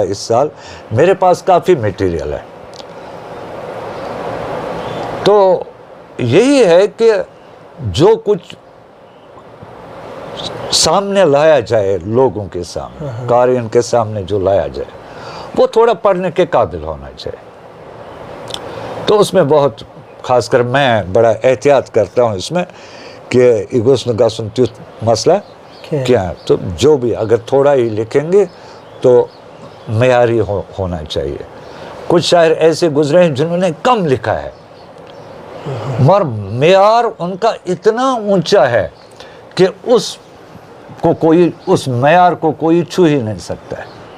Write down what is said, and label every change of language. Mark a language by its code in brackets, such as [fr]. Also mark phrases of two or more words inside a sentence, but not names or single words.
[ur] اس سال میرے پاس کافی میٹیریل ہے. تو یہی ہے کہ جو کچھ سامنے لایا جائے، لوگوں کے سامنے، قارئین کے سامنے جو لایا جائے، وہ تھوڑا پڑھنے کے قابل ہونا چاہیے. تو اس میں بہت خاص کر میں بڑا احتیاط کرتا ہوں اس میں کہ یہ [ks] گوٚژھ نہٕ گژھُن تیُتھ [ur] مسئلہ کیا. تو جو بھی اگر تھوڑا ہی لکھیں گے تو معیاری ہونا چاہیے. کچھ شاعر ایسے گزرے ہیں جنہوں نے کم لکھا ہے، مگر معیار ان کا اتنا اونچا ہے کہ اس معیار کو کوئی چھو ہی نہیں سکتا ہے.